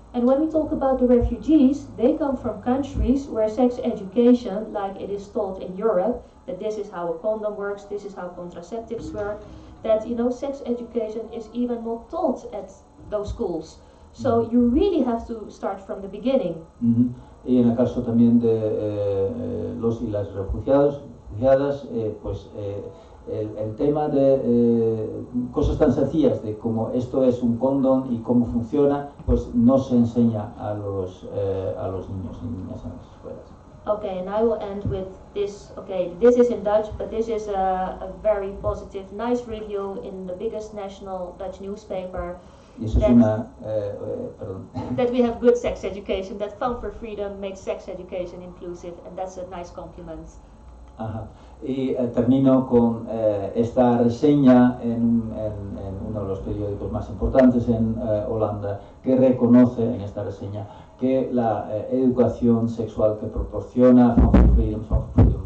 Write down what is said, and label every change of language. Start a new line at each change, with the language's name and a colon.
English: And when we talk about the refugees, they come from countries where sex education, like it is taught in Europe, that this is how a condom works, this is how contraceptives work, that sex education is even not taught at those schools. So you really have to start from the beginning.
Spanish: Y en el caso también de los y las refugiadas, pues el tema de cosas tan sencillas de cómo esto es un condón y cómo funciona, pues no se enseña a los niños y niñas en las escuelas.
English: Okay, and I will end with this. Okay, this is in Dutch, but this is a very positive, nice review in the biggest national Dutch newspaper.
Spanish: Y eso es perdón.
English: That we have good sex education, that Femmes for Freedom makes sex education inclusive, and that's a nice compliment.
Spanish: Ajá. Y termino con esta reseña en uno de los periódicos más importantes en Holanda, que reconoce en esta reseña que la educación sexual que proporciona Femmes for Freedom